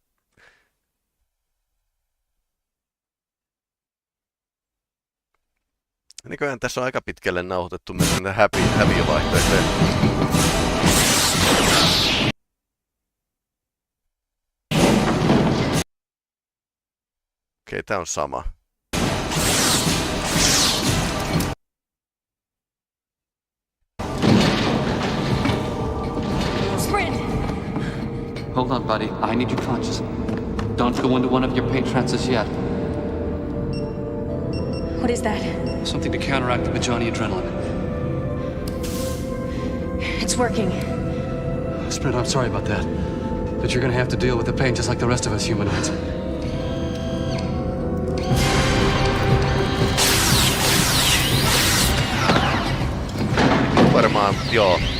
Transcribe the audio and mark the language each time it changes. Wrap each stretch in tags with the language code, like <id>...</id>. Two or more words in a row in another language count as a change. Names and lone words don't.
<fi>Näköjään tässä on aika pitkälle nauhoitettu myös näitä häviövaihtoehtoja. Okei, tää on sama.</fi> <en>Sprint! Hold on, buddy. I need you conscious. Don't go into one of your pain trances yet. What is that? Something to counteract the Majani adrenaline. It's working. Sprint, I'm sorry about that. But you're gonna have to deal with the pain just like the rest of us humanoids.</en> <fi>Varmaan, joo.</fi>